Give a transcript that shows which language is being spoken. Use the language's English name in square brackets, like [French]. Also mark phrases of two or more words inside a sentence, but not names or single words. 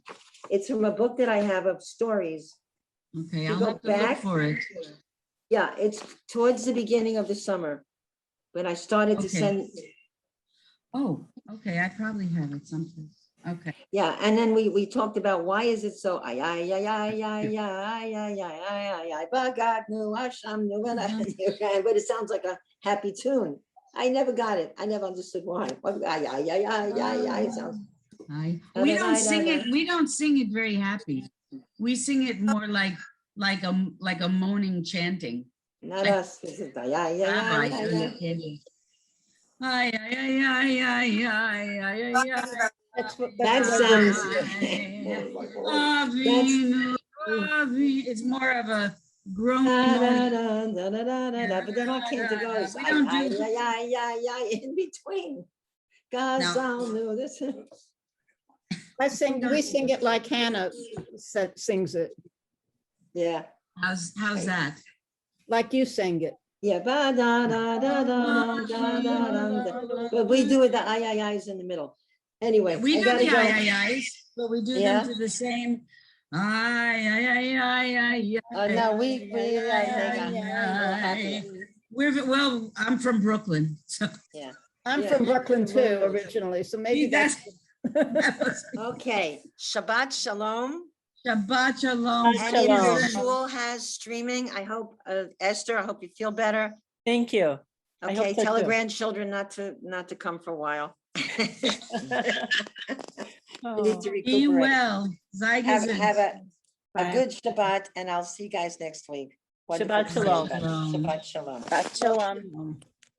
[English] It's from a book that I have of stories. Okay, You I'll go have to look back. for it. Yeah, it's towards the beginning of the summer. When I started to Okay. send, Oh, okay, I probably have it someplace. Okay. yeah, and then we talked about why is it so ay ay ay ay ay ay ay ay ay ay [Hebrew] bagadnu ashamnu, [English] but it sounds like a happy tune. I never got it. I never understood why. Ay ay ay ay ay ay. It sounds. We don't sing it. We don't sing it very happy. We sing it more like a moaning chanting. Not us. This is ay ay ay Rabbi, ay ay ay. ay, ay, ay, ay, ay, ay, ay, ay, ay. That what sounds. [Hebrew] Avinu, Avi. [English] It's more of a groan. But then I can't go. We don't do- Ay, ay, ay, in between. Gazal knew this. We sing it like Hannah sings it, Yeah, How's that? like you sang it. yeah. Ba, da, da, da, da, da, da, da, da. But we do it, the ay, ay, ay's in the middle. Anyway, We I do gotta the go. ay, ay, ay's, but we do Yeah. them to the same. Ay, ay, ay, ay, ay, ay. No, we, hang on. We'll have to- Well, I'm from Brooklyn, so. Yeah, I'm Yeah. from Brooklyn too originally, so maybe that's. that was- [Hebrew] okay. Shabbat shalom. Shabbat shalom. [English] And if your Shalom. shul has streaming, I hope, Esther, I hope you feel better. Thank you. I hope Okay, so tell the too. grandchildren not to come for a while. You Oh. need to Be recuperate. well. Have a Bye. good Shabbat, and I'll see you guys next week. Wonderful Shabbat to see you shalom. guys. [Hebrew] Shabbat shalom. [English] Shalom.